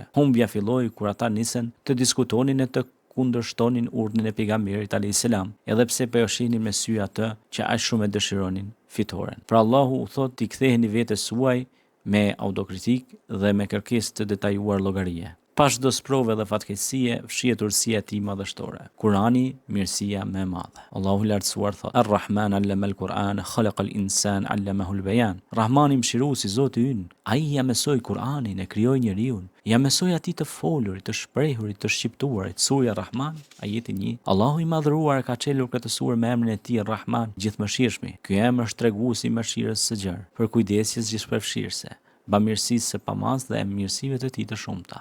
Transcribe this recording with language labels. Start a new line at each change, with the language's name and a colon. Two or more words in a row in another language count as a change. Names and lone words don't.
Albanian: Humbja filloi kur ata nisen të diskutonin e të kundërshtonin urdhrin e pejgamberit
Arabic: عليه السلام,
Albanian: edhe pse po e shihnin me sy atë që aq shumë e dëshironin fitoren. Pra Allahu u thot t'i ktheheni vetes suaj me autokritik dhe me kërkesë të detajuar llogarie. Pas çdo sprove dhe fatkeqësie, fshihet urtësia e tij madhështore. Kurani, mirësia më e madhe. Allahu i lartësuar thot:
Arabic: "الرحمن علم القرآن خلق الإنسان علمه البيان."
Albanian: Rahmani mëshiruesi, Zoti ynë, ai ja mësoi Kur'anin, e krijoi njeriu. Ja mësoi atij të folurit, të shprehurit, të shqiptuarit. Surja Rahman, ajeti 1. Allahu i madhëruar ka çelur këtë surë me emrin e tij Rahman, gjithëmëshirshëm. Ky emër është treguesi i mëshirës së gjerë, për kujdesjes gjithëpërfshirëse, bamirësisë së pamaz dhe mirësive të tij të shumta.